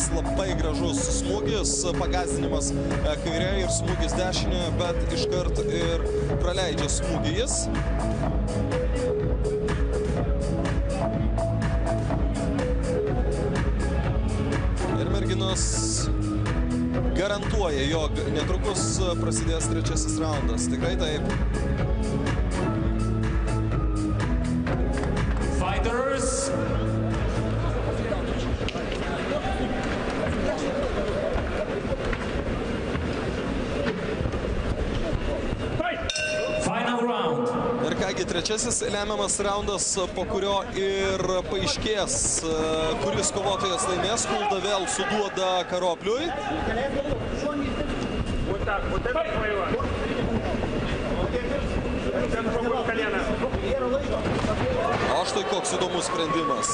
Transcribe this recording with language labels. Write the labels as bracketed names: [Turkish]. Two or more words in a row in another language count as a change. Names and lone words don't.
[Lithuanian] Labai gražus smūgis, pagazdinimas kairė ir smūgis dešinė, bet iškart ir praleidžia smūgį jis. Garantuoja, jog netrukus prasidės trečiasis raundas. Tikrai taip. Fighters. [English] Final round. [Lithuanian] Ir kągi, trečiasis lemiamas raundas, po kurio ir paaiškės, kuris kovotojas laimės. Kulda vėl suduoda Karobliui. O štai koks įdomus sprendimas.